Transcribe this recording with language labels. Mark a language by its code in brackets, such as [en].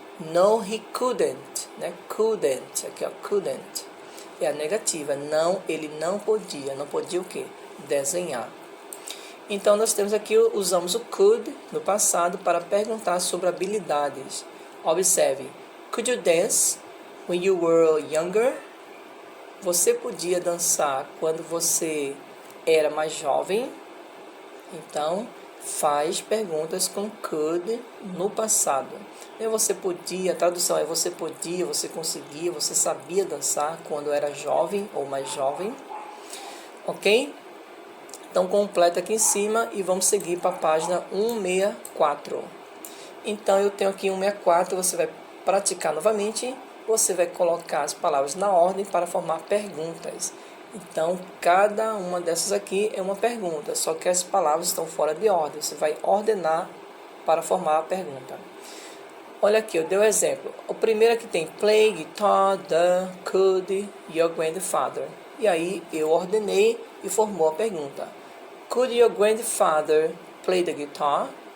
[en] No, he couldn't. [pt] Né? Couldn't. Aqui, ó, couldn't. É a negativa. Não, ele não podia. Não podia o quê? Desenhar. Então, nós temos aqui, usamos o could no passado para perguntar sobre habilidades. Observe. [en] Could you dance when you were younger? [pt] Você podia dançar quando você era mais jovem? Então, faz perguntas com could no passado. E você podia, a tradução é você podia, você conseguia, você sabia dançar quando era jovem ou mais jovem. Ok? Então, completa aqui em cima e vamos seguir para a página 164. Então, eu tenho aqui 164, você vai praticar novamente, você vai colocar as palavras na ordem para formar perguntas. Então, cada uma dessas aqui é uma pergunta, só que as palavras estão fora de ordem. Você vai ordenar para formar a pergunta. Olha aqui, eu dei um exemplo. O primeiro aqui tem play, guitar, the, could, your grandfather. E aí eu ordenei e formou a pergunta. [en] Could your grandfather play the guitar?